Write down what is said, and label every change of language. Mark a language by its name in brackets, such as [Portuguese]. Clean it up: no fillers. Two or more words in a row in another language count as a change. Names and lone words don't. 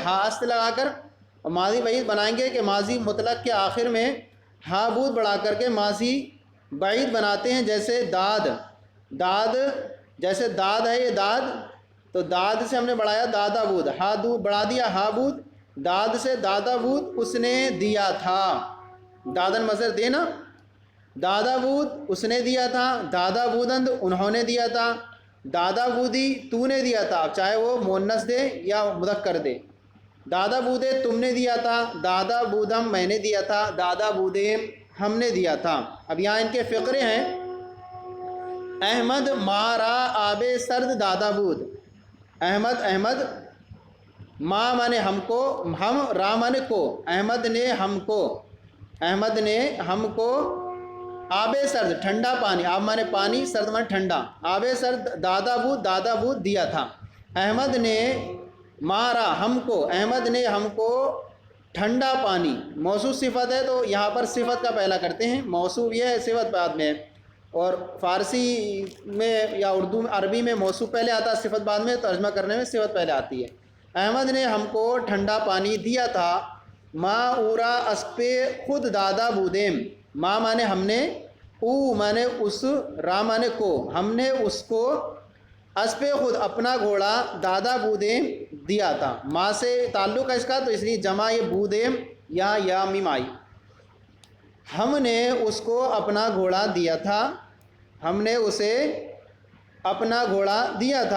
[Urdu] ہا است لگا کر. اور ماضی بعید بنائیں گے کہ ماضی مطلق کے آخر میں [Persian] ہا بود [Urdu] بڑھا کر کے ماضی بعید بناتے ہیں. جیسے داد، جیسے داد ہے یہ داد، تو داد سے ہم نے بڑھایا [Persian] دادا بود، [Urdu] ہا دو بڑھا دیا [Persian] ہا بود. [Urdu] داد سے [Persian] دادا بود [Urdu] اس نے دیا تھا، دادن مصدر دینا، [Persian] دادا بود [Urdu] اس نے دیا تھا، [Persian] دادا بودند [Urdu] انہوں نے دیا تھا، [Persian] دادا بودی [Urdu] تو نے دیا تھا، چاہے وہ مؤنث دے یا مذکر دے. [Persian] دادا بودے [Urdu] تم نے دیا تھا، [Persian] دادا بودم [Urdu] میں نے دیا تھا، [Persian] دادا بودے [Urdu] ہم نے دیا تھا. اب یہاں ان کے فقرے ہیں. [Persian] احمد مارا آب سرد دادا بود. [Urdu] احمد ماں مانے ہم کو، ہم را مانے کو، احمد نے ہم کو [Persian] آب سرد [Urdu] ٹھنڈا پانی، آب مانے پانی، سرد مانے ٹھنڈا، [Persian] آب سرد دادا بود [Urdu] دیا تھا. احمد نے مارا ہم کو، احمد نے ہم کو ٹھنڈا پانی. موصوف صفت ہے تو یہاں پر صفت کا پہلا کرتے ہیں. موصوف یہ ہے، صفت بعد میں. اور فارسی میں یا اردو میں، عربی میں موصوف پہلے آتا ہے، صفت بعد میں. ترجمہ کرنے میں صفت پہلے آتی ہے. احمد نے ہم کو ٹھنڈا پانی دیا تھا. [Persian] ما اورا اسپے خود دادا بودیم. [Urdu] ما مانے ہم نے، او مانے اس، را مانے کو، ہم نے اس کو [Persian] اسپے خود [Urdu] اپنا گھوڑا [Persian] دادا بودیم [Urdu] دیا تھا. ماں سے تعلق ہے اس کا تو اس لیے جمع یہ بودیم یا میم آئی، ہم نے اس کو اپنا گھوڑا دیا تھا، ہم نے اسے اپنا گھوڑا دیا تھا۔